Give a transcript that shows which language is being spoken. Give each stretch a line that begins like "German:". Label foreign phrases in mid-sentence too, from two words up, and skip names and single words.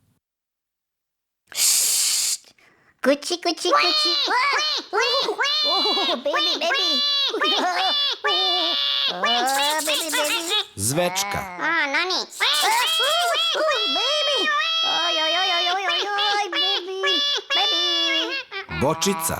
Croatian: Kući, kući, kući.
English: Baby, baby. Baby, baby.
Croatian: Zvečka. Nani.
English: Baby. Oj, oj, oj, oj, oj, oj, oj, baby. Baby. Bočica.